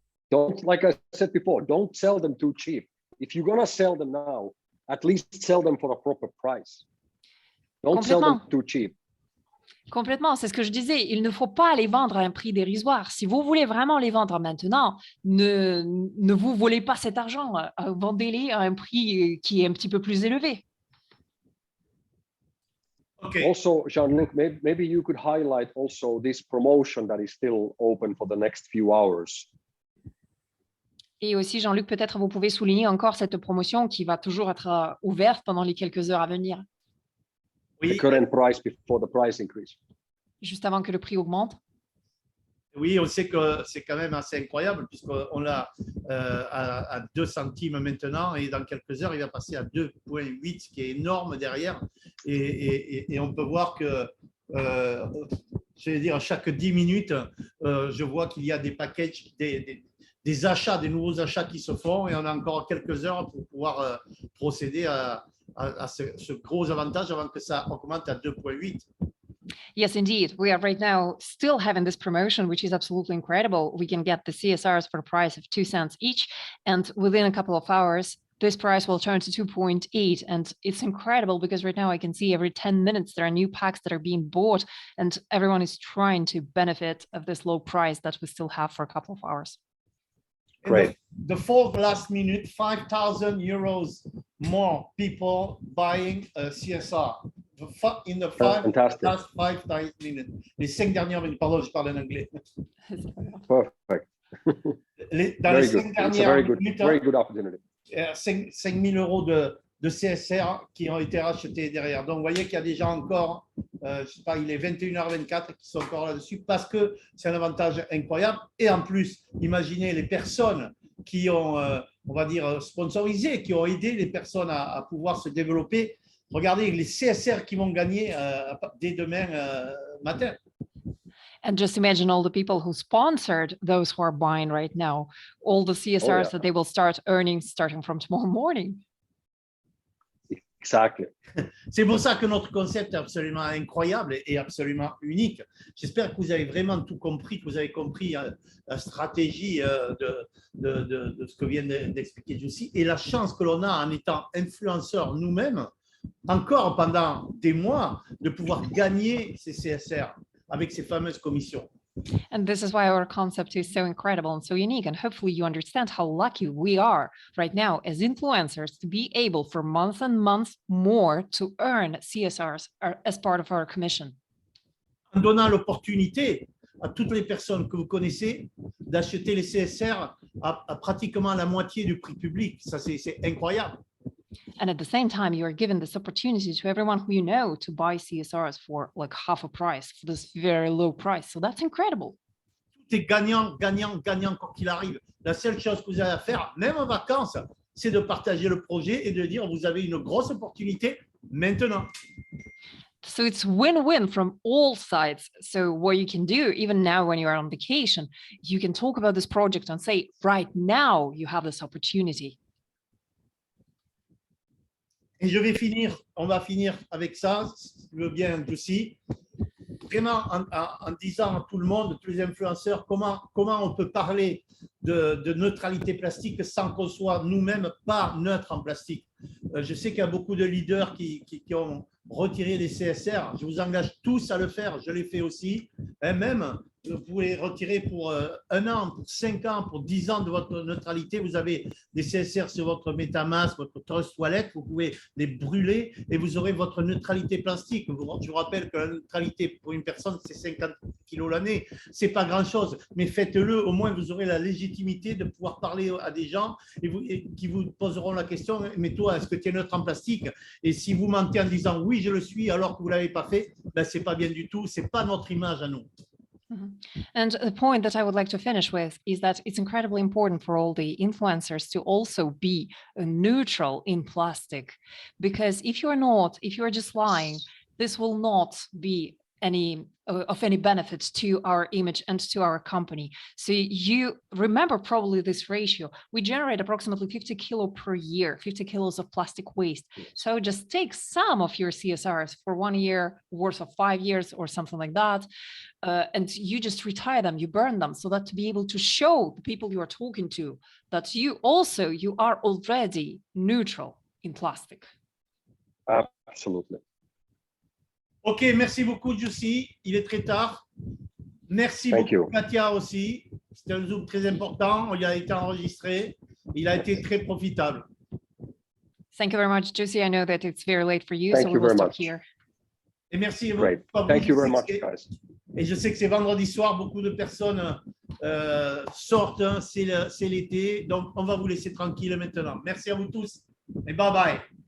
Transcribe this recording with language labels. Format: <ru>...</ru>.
<en>Don't, like I said before, don't sell them too cheap. If you're gonna sell them now, at least sell them for a proper price. Don't sell them too cheap.</en> <fr>Complètement, c'est ce que je disais. Il ne faut pas les vendre à un prix dérisoire. Si vous voulez vraiment les vendre maintenant, ne vous volez pas cet argent. Vendez-les à un prix qui est un petit peu plus élevé.</fr> <en>Okay. Also, Jean-Luc, maybe you could highlight also this promotion that is still open for the next few hours.</en> <fr>Et aussi, Jean-Luc, peut-être vous pouvez souligner encore cette promotion qui va toujours être ouverte pendant les quelques heures à venir. Oui.</fr> <en>The current price before the price increase.</en> <fr>Juste avant que le prix augmente. Oui, on sait que c'est quand même assez incroyable puisqu'on l'a à 2 centimes maintenant et dans quelques heures, il va passer à 2,8, ce qui est énorme derrière. Et on peut voir que, je vais dire, chaque 10 minutes, je vois qu'il y a des packages, des achats, des nouveaux achats qui se font et on a encore quelques heures pour pouvoir procéder à ce gros avantage avant que ça augmente à 2,8.</fr> <en>Yes, indeed. We are right now still having this promotion, which is absolutely incredible. We can get the CSRs for a price of 2 cents each. And within a couple of hours, this price will turn to 2.8. And it's incredible because right now I can see every 10 minutes there are new packs that are being bought and everyone is trying to benefit of this low price that we still have for a couple of hours. Great. The fourth last minute, 5,000 euros more people buying CSR. In the Fantastic. last 5 minutes.</en> <fr>Les 5 dernières minutes, pardon, je parle en anglais.</fr> <en>Perfect.</en> <fr>Dans les 5</fr> <en>It's a</en> <fr>dernières minutes,</fr> <en>very good opportunity.</en> <fr>5 000 euros de CSR qui ont été rachetés derrière. Donc, vous voyez qu'il y a déjà encore, je sais pas, il est 21h24 qui sont encore là-dessus parce que c'est un avantage incroyable. Et en plus, imaginez les personnes qui ont, on va dire, sponsorisé, qui ont aidé les personnes à pouvoir se développer. Regardez les CSR qui vont gagner dès demain matin.</fr> <en>And just imagine all the people who sponsored those who are buying right now, all the CSRs that they will start earning starting from tomorrow morning. Exactly.</en> <fr>C'est pour ça que notre concept est absolument incroyable et absolument unique. J'espère que vous avez vraiment tout compris, que vous avez compris la stratégie de ce que vient d'expliquer Jussi et la chance que l'on a en étant influenceurs nous-mêmes, encore pendant des mois, de pouvoir gagner ces CSR avec ces fameuses commissions.</fr> <en>And this is why our concept is so incredible and so unique. And hopefully you understand how lucky we are right now as influencers to be able for months and months more to earn CSRs as part of our commission.</en> <fr>En donnant l'opportunité à toutes les personnes que vous connaissez d'acheter les CSR à pratiquement la moitié du prix public. Ça, c'est incroyable.</fr> <en>And at the same time, you are given this opportunity to everyone who you know to buy CSRs for like half a price, for this very low price. So that's incredible.</en> <fr>Tout est gagnant, gagnant, gagnant quoi qu'il arrive. La seule chose que vous avez à faire, même en vacances, c'est de partager le projet et de dire vous avez une grosse opportunité maintenant.</fr> <en>So it's win-win from all sides. So what you can do, even now when you are on vacation, you can talk about this project and say, right now you have this opportunity.</en> <fr>Et je vais finir, on va finir avec ça, si tu veux bien, Jussi. Vraiment en disant à tout le monde, tous les influenceurs, comment on peut parler de neutralité plastique sans qu'on soit nous-mêmes pas neutres en plastique. Je sais qu'il y a beaucoup de leaders qui ont retiré les CSR. Je vous engage tous à le faire. Je l'ai fait aussi. Et même, vous pouvez retirer pour 1 an, pour 5 ans, pour 10 ans de votre neutralité. Vous avez des CSR sur votre MetaMask, votre Trust Wallet. Vous pouvez les brûler et vous aurez votre neutralité plastique. Je vous rappelle que la neutralité pour une personne, c'est 50 kilos l'année. Ce n'est pas grand-chose, mais faites-le. Au moins, vous aurez la légitimité de pouvoir parler à des gens et qui vous poseront la question, mais toi, est-ce que tu es neutre en plastique? Et si vous mentez en disant oui, je le suis, alors que vous ne l'avez pas fait, ben, ce n'est pas bien du tout. Ce n'est pas notre image à nous.</fr> <en>And the point that I would like to finish with is that it's incredibly important for all the influencers to also be neutral in plastic, because if you're just lying, this will not be of any benefit to our image and to our company. So you remember probably this ratio. We generate approximately 50 kilo per year, 50 kilos of plastic waste. So just take some of your CSRs for 1 year worth of 5 years or something like that. And you just retire them, you burn them, so that to be able to show the people you are talking to that you are already neutral in plastic. Absolutely.</en> <fr>Ok, merci beaucoup, Jussi. Il est très tard. Merci beaucoup, Katia aussi. C'était un Zoom très important. Il a été enregistré. Il a été très profitable.</fr> <en>Thank you very much, Jussi. I know that it's very late for you, so we will stop here.</en> <fr>Et merci.</fr> <en>Great. Thank you very much, guys.</en> <fr>Et je sais que c'est vendredi soir, beaucoup de personnes sortent. Hein, c'est l'été. Donc, on va vous laisser tranquille maintenant. Merci à vous tous. Et bye-bye.</fr>